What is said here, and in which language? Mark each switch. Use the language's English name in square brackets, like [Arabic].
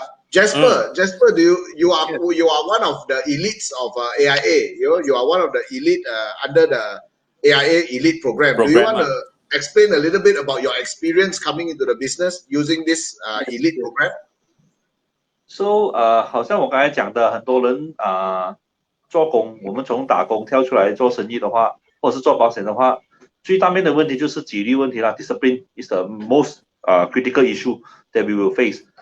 [English] Jasper, you are one of the elites of AIA. You are one of the elite under the AIA Elite program. Do you want to explain a little bit about your experience coming into the business using this elite program? So [Chinese] 好像我刚才讲的，很多人做工，我们从打工跳出来做生意的话，或者是做保险的话，最大面的问题就是纪律问题啦。 [English] Discipline is the most critical issue that we will face.